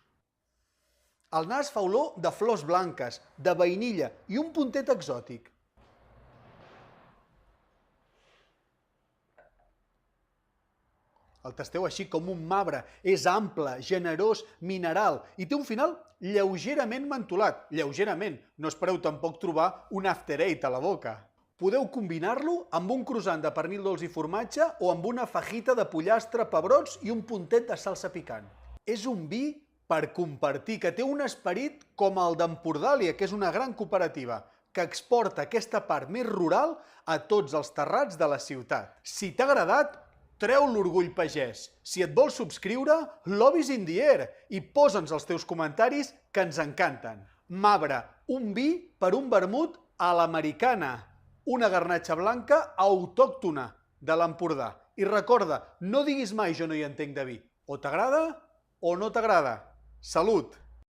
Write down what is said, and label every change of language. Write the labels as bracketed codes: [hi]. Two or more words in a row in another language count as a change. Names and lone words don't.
[ca] El nas fa olor de flors blanques, de vainilla i un puntet exòtic. El tasteu així com un Mabre, és ample, generós, mineral i té un final lleugerament mentolat. Lleugerament, no espereu tampoc trobar un after eight a la boca. Podeu combinar-lo amb un croissant de pernil dolç i formatge o amb una fajita de pollastre, pebrots i un puntet de salsa picant. És un vi per compartir, que té un esperit com el d'Empordàlia, que és una gran cooperativa, que exporta aquesta part més rural a tots els terrats de la ciutat. Si t'ha agradat, treu l'orgull pagès. Si et vols subscriure, [en] love is in the air [ca] i posa'ns els teus comentaris que ens encanten. Mabre, un vi per un vermut a l'americana. Una garnatxa blanca autòctona de l'Empordà. I recorda, no diguis mai jo no hi entenc de vi. O t'agrada o no t'agrada. Salut!